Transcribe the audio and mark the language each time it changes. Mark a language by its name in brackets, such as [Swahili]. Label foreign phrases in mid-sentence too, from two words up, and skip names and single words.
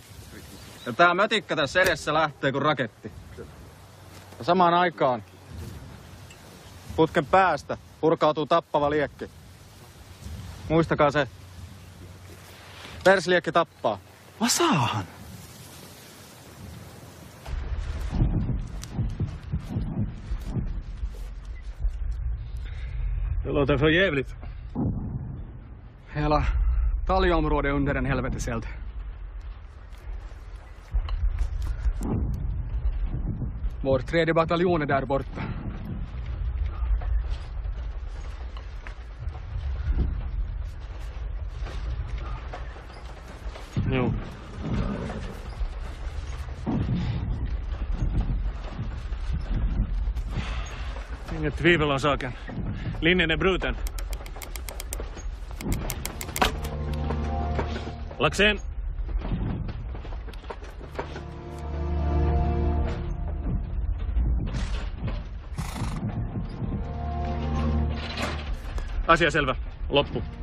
[Finnish] Ja tää mötikkä tässä edessä lähtee kuin raketti. Ja samaan aikaan putken päästä purkautuu tappava liekki. Muistakaa se. Persliekki tappaa. Vasaahan. [Swedish] Det låter för jävligt. Hela taljeområdet under en helveteseld. Vår 3:e bataljon är där borta. Jo. Inget tvivel om saken. Linjen är bruten. Laxén. [Finnish] Asia selvä. Loppu.